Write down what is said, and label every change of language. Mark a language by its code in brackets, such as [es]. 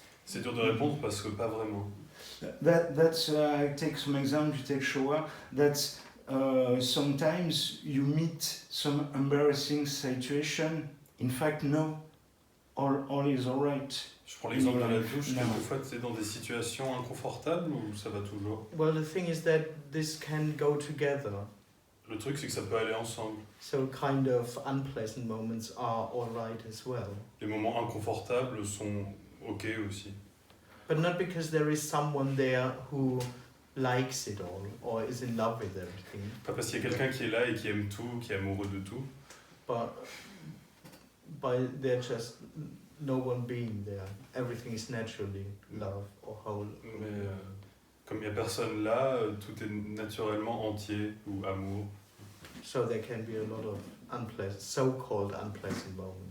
[fr] C'est dur de répondre parce que pas vraiment. [en] That's I take some example. You take shower. That's sometimes you meet some embarrassing situation. In fact, no, all is alright. [fr] Je prends l'exemple de la [en] life, [fr] douche, [en] no. [fr] quelquefois tu es dans des situations inconfortables ou ça va toujours? [en] Well, the thing is that this can go together. [fr] Le truc, c'est que ça peut aller ensemble. [en] So kind of unpleasant moments are alright as well. [fr] Les moments inconfortables sont ok aussi. [en] But not because there is someone there who likes it all or is in love with everything. [fr] Pas parce qu'il y a quelqu'un qui est là et qui aime tout, qui est amoureux de tout. [en] But by there just no one being there. Everything is naturally love or whole. [fr] Mais comme il n'y a personne là, tout est naturellement entier ou amour. [en] So there can be a lot of unpleasant, so-called unpleasant moments.